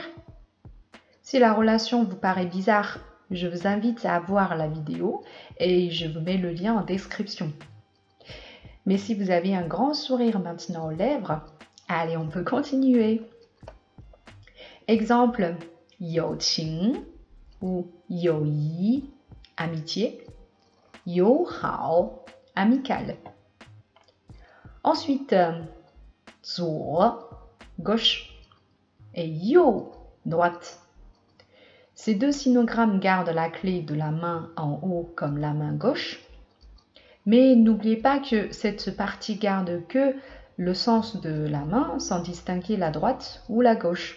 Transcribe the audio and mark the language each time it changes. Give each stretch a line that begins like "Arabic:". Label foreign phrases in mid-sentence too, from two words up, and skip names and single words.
French: Si la relation vous paraît bizarre, je vous invite à voir la vidéo et je vous mets le lien en description. Mais si vous avez un grand sourire maintenant aux lèvres, allez, on peut continuer. Exemple,
Chinese: 友情 ou 友谊, amitié, 友好,
French: amical. Ensuite, 左, gauche, et 右, droite. Ces 2 sinogrammes gardent la clé de la main en haut comme la main gauche. Mais n'oubliez pas que cette partie garde que le sens de la main sans distinguer la droite ou la gauche.